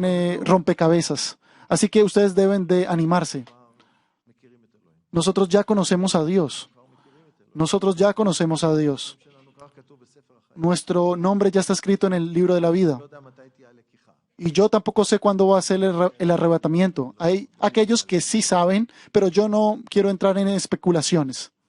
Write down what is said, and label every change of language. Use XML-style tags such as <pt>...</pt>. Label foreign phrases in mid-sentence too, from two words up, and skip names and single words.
<es>Así que ustedes deben de animarse.</es> <he>מכירים את אלוהים.</he> <es>nosotros ya conocemos a Dios. Nosotros ya conocemos a Dios. Nuestro nombre ya está escrito en el libro de la vida. Y yo tampoco sé cuándo va a ser el arrebatamiento. Hay aquellos que sí saben, pero yo no quiero entrar en especulaciones.</es>